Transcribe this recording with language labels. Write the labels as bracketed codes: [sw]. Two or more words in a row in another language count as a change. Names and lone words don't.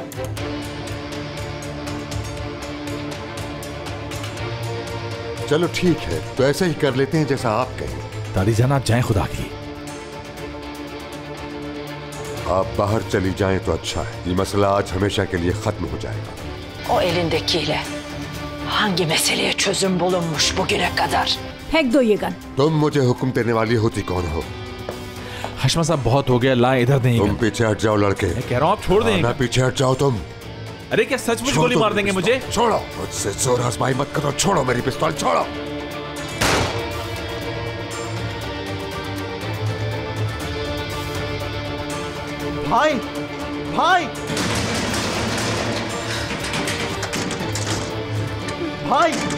[hi] चलो ठीक है, तो ऐसे ही कर लेते हैं जैसा आप कहें। दादी जान आप जाएं खुदा की। आप बाहर चली जाएं तो अच्छा है, ये मसला आज हमेशा के लिए खत्म हो जाएगा। [tr] O elindekiyle hangi meseleye çözüm bulunmuş bugüne kadar? [hi] फेंक दो ये गन। तुम मुझे हुक्म देने वाली होती कौन हो? हशमा साहब बहुत हो गया, लाएं इधर देंगे। तुम पीछे हट जाओ लड़के। मैं कह रहा हूँ आप छोड़ देंगे। ना पीछे हट जाओ तुम। अरे क्या सचमुच गोली मार देंगे मुझे? छोड़ो, मुझसे जोर आजमाई मत करो। छोड़ो मेरी पिस्तौल, छोड़ो। भाई भाई भाई